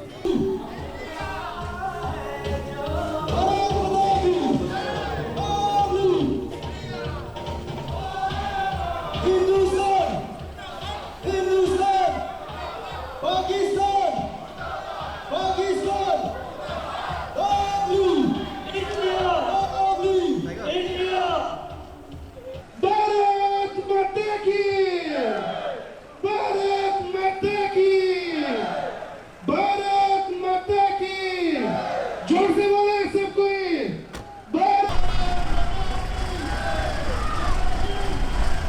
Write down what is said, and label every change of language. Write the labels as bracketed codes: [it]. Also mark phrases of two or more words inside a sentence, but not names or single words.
[en] Hindustan, Hindustan, Pakistan, Pakistan, lovely. India, lovely. India. [hi] भारत माता की, भारत माता की, भारत माता की. जोर से बोले सब कोई. भारत